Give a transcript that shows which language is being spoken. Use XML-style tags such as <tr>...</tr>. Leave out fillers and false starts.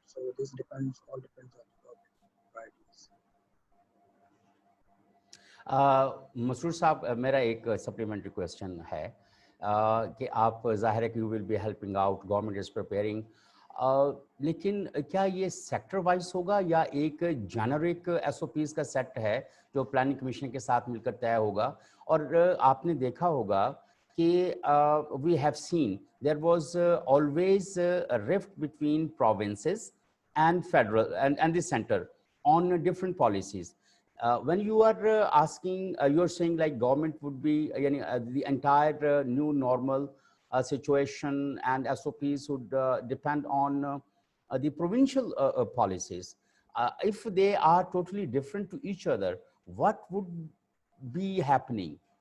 <en>So this all depends on the government priorities.</en> <hi>Masroor साहब, मेरा एक सप्लीमेंट्री क्वेश्चन है कि आप ज़ाहिर है कि</hi> <en>you will be helping out, government is preparing,</en> <hi>लेकिन क्या ये सेक्टर वाइज होगा या एक जेनरिक एसओपीज का सेट है जो प्लानिंग कमीशन के साथ मिलकर तय होगा? और आपने देखा होगा कि</hi> <en>We have seen there was always a rift between provinces and federal and the center on different policies. When you are asking, you're saying like government would be the entire new normal situation and SOPs would depend on the provincial policies. If they are totally different to each other, what would be happening?</en>